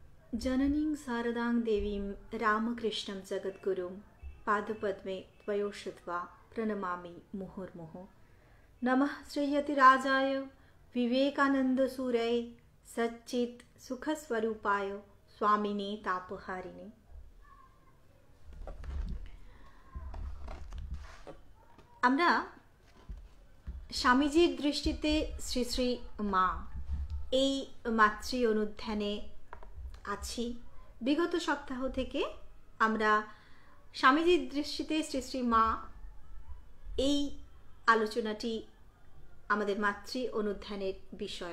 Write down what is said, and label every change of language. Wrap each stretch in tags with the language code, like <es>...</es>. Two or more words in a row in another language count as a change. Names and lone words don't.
<sa>जननीं शारदां देवीं रामकृष्णं जगद्गुरुं पादपद्मे त्वयो श्रुत्वा प्रणमामि मुहुर्मुहुः। नमः श्रीयतिराजाय विवेकानन्दसूरये सच्चित् सुखस्वरूपाय स्वामिने तापहारिणे।</sa> <bn>আমরা স্বামীজির দৃষ্টিতে শ্রী শ্রী মা এই মাতৃ অনুধ্যানে আছি। বিগত সপ্তাহ থেকে আমরা স্বামীজির দৃষ্টিতে শ্রী শ্রী মা এই আলোচনাটি আমাদের মাতৃ অনুধ্যানের বিষয়।</bn>